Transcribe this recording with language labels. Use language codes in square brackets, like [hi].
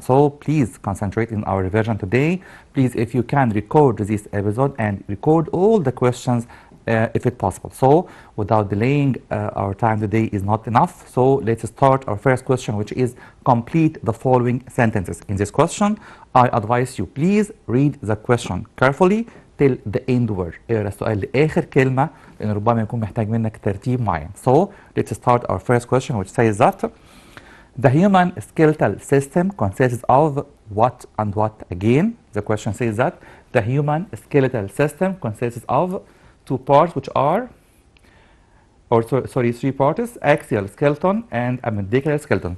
[en] So please concentrate in our revision today. Please, if you can, record this episode and record all the questions if it's possible. So without delaying, our time today is not enough. So let's start our first question, which is complete the following sentences. In this question, I advise you, please read the question carefully till the end word. [ar] اقرا السؤال لآخر كلمة لأن ربما يكون محتاج منك ترتيب معين. [en] So let's start our first question, which says that the human skeletal system consists of what and what again? The question says that the human skeletal system consists of two parts, which are, three parts: axial skeleton and appendicular skeleton.